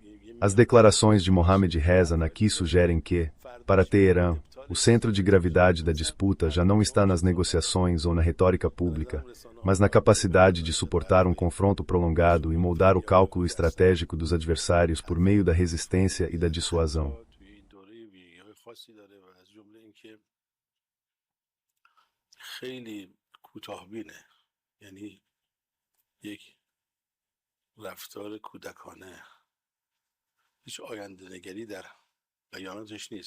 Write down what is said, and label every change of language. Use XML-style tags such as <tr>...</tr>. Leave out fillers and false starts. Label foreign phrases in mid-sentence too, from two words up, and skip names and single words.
<pt>As declarações de Mohammad Reza Naqi sugerem que, para Teherã, o centro de gravidade da disputa já não está nas negociações ou na retórica pública, mas na capacidade de suportar um confronto prolongado e moldar o cálculo estratégico dos adversários por meio da resistência e da dissuasão.</pt> <fa>خیلی کوتاه‌بینه، یعنی یک رفتار کودکانه، هیچ آینده نگری در بیاناتش نیست.</fa>